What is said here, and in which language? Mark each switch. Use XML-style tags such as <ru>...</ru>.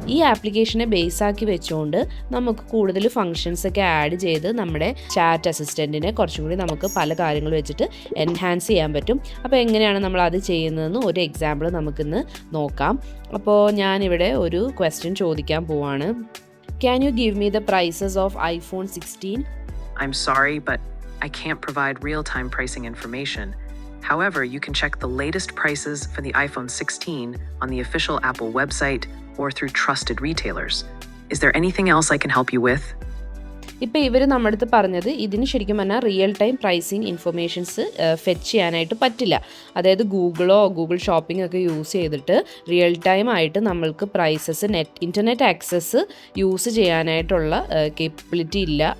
<ml>ഈ ആപ്ലിക്കേഷനെ ബേസാക്കി വെച്ചുകൊണ്ട് നമുക്ക് കൂടുതൽ ഫങ്ഷൻസൊക്കെ ആഡ് ചെയ്ത് നമ്മുടെ ചാറ്റ് അസിസ്റ്റൻറ്റിനെ കുറച്ചും കൂടി നമുക്ക് പല കാര്യങ്ങൾ വെച്ചിട്ട് എൻഹാൻസ് ചെയ്യാൻ പറ്റും. അപ്പോൾ എങ്ങനെയാണ് നമ്മൾ അത് ചെയ്യുന്നതെന്ന് ഒരു എക്സാമ്പിൾ നമുക്കിന്ന് നോക്കാം. അപ്പോൾ ഞാനിവിടെ ഒരു ക്വസ്റ്റ്യൻ ചോദിക്കാൻ പോവാണ്.</ml> <en>Can you give me the prices of iPhone 16? I'm sorry, but I can't provide real-time pricing information. However, you can check the latest prices for the iPhone 16 on the official Apple website or through trusted retailers. Is there anything else I can help you with?</en> <ml>ഇപ്പോൾ ഇവർ നമ്മുടെ അടുത്ത് പറഞ്ഞത് ഇതിന് ശരിക്കും പറഞ്ഞാൽ real time pricing informations fetch ചെയ്യാനായിട്ട് പറ്റില്ല. അതായത് ഗൂഗിൾ ഷോപ്പിംഗ് ഒക്കെ യൂസ് ചെയ്തിട്ട് റിയൽ ടൈം ആയിട്ട് നമ്മൾക്ക് പ്രൈസസ് ഇൻ്റർനെറ്റ് ആക്സസ് യൂസ് ചെയ്യാനായിട്ടുള്ള കേപ്പബിലിറ്റി ഇല്ല.</ml>